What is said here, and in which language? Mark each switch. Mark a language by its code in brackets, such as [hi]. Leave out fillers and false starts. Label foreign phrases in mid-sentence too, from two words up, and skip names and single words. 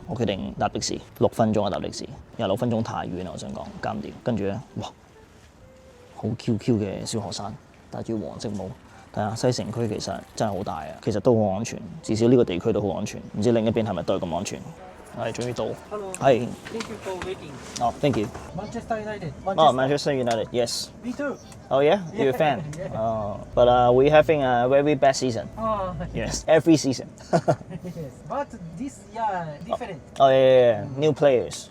[yue] 我決定搭的士，6分鐘啊搭的士，26分鐘太遠啦，我想講搞唔掂。跟住咧，哇，好 QQ 嘅小學生戴住黃色帽，睇係啊，西城區其實真係好大啊，其實都好安全，至少呢個地區都好安全。唔知另一邊係咪都係咁安全？係終於到。 [en] Hello. [yue] 係。 [en] Thank you for waiting. Oh, thank you. Manchester United. Oh, Manchester United. Yes. Me too. Oh yeah, you're a fan. Yeah. Oh, but we're having a very bad season. Oh, Yes, every season. yes. But this year different. Oh yeah. New players.